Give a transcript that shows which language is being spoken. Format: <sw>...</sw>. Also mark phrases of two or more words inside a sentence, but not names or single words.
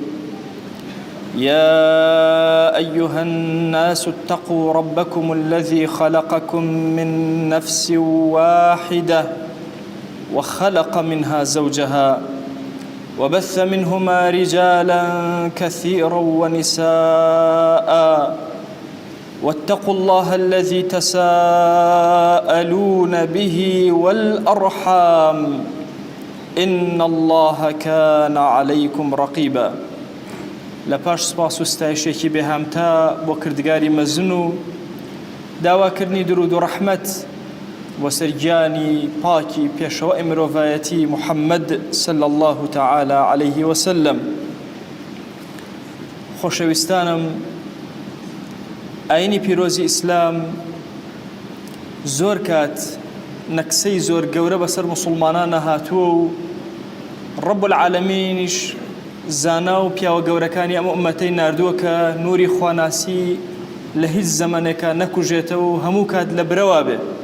<ar>يا أيها الناس اتقوا ربكم الذي خلقكم من نفس واحدة وخلق منها زوجها وبث منهما رجالا كثيرا ونساء، واتقوا الله الذي تساءلون به والأرحام إن الله كان عليكم رقيبا.</ar> <ckb>لپاش سپاس و ستایشێکی بێهامتا بۆ کردگاری مەزن و داواکردنی درود و ڕەحمەت بۆ سەرگیانی پاکی پێشەوەی مرۆڤایەتی محەممەد</ckb> <ar>صلی الله تعالی عليه وسلم.</ar> <ckb>خۆشەویستانم، ئاینی پیرۆزی ئیسلام زۆر کات نەکسەی زۆر گەورە بەسەر موسڵمانان هاتووە و ڕەب العالەمینیش زانا و پیاوە گەورەکانی ئەم ئومەتەی ناردووە کە نوری خواناسی لە هیچ زەمانێکە نەکوژێتەوە و هەموو کات لە برەوا بێ.</ckb>